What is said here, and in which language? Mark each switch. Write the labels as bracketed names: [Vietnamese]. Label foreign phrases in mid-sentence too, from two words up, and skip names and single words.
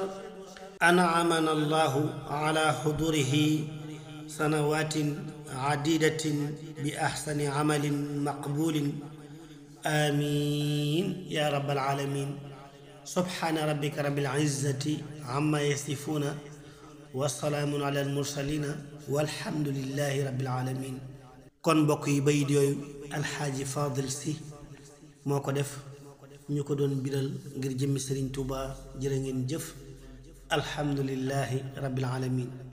[Arabic] أنعمنا الله على حضوره سنوات عديدة بأحسن عمل مقبول. آمين يا رب العالمين. سبحان ربك رب العزة عما يصفون والسلام على المرسلين والحمد لله رب العالمين. [Wolof] kon mbokk yi bayit yooyu alxaaji Fadil si moo ko def ñu ko doon biral ngir jëmmi Sëriñ Tuuba. jërë ngeen jëf. [Arabic] الحمد لله رب العالمين.